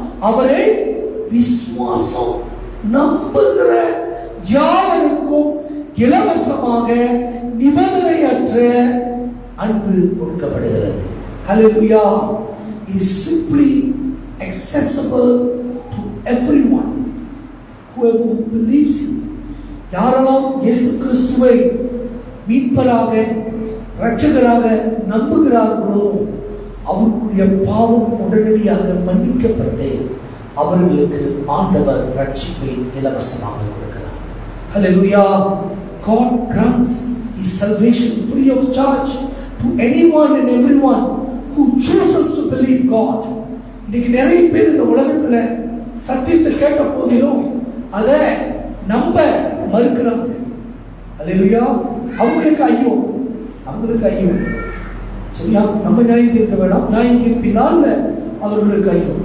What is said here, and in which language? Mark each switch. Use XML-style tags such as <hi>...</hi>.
<ta>அவரை விசுவாசம் நம்புகிற யாவருக்கும் இலவசமாக நிபந்தனையற்ற அன்பு கொடுக்கப்படுகிறது. ஹல்லேலூயா.</ta> <en>It is simply accessible to everyone whoever believes him.</en> <ta>யாரெல்லாம் இயேசு கிறிஸ்துவை மீட்பராக இரட்சகராக நம்புகிறார்களோ அவர்களுடைய பாவம் உடனடியாக மன்னிக்கப்பட்டு அவர்களுக்கு ஆண்டவர் ரட்சிப்பை இலவசமாக கொடுக்கிறார். ஹல்லேலூயா.</ta> <en>God grants his salvation free of charge to anyone and everyone who chooses to believe God.</en> <ta>இன்னைக்கு நிறைய பேர் இந்த உலகத்துல சத்தியத்தை கேட்ட போதிலும் அதை நம்ப மறுக்கிறாங்க. ஹல்லேலூயா. அவங்களுக்கு ஐயோ, அவங்களுக்கு ஐயோ. சரியா? நம்ம நியாயம் தீர்க்க வேண்டாம், நியாயம் தீர்ப்பினால் அவர்களுக்கு ஐயோ.</ta>